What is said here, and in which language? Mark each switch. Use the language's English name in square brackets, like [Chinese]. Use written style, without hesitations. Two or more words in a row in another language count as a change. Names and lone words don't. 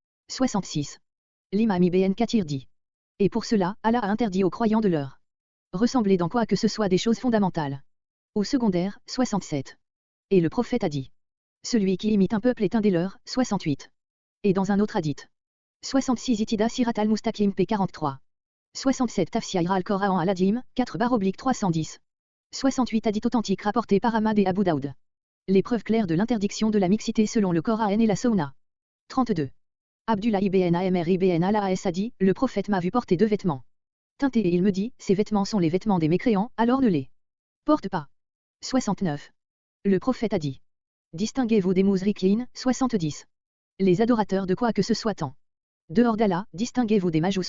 [French] 66. L'imam Ibn Kathir dit. Et pour cela, Allah a interdit aux croyants de leur ressembler dans quoi que ce soit des choses fondamentales ou secondaires. 67. Et le prophète a dit. Celui qui imite un peuple est un des leurs. 68. Et dans un autre hadith. 66 Itida Sirat al-Mustaqim p43. 67 Tafsir al-Qoran al-Adim, 4/310. 68 hadiths authentiques rapportés par Ahmad et Abu Daoud. Les preuves claires de l'interdiction de la mixité selon le Coran et la Sunna. 32. Abdullah ibn Amr ibn al-As a dit, le prophète m'a vu porter 2 vêtements teintés et il me dit, ces vêtements sont les vêtements des mécréants, alors ne les porte pas. 69. Le prophète a dit. Distinguez-vous des mousriquines. 70. Les adorateurs de quoi que ce soit en dehors d'Allah, distinguez-vous des majous.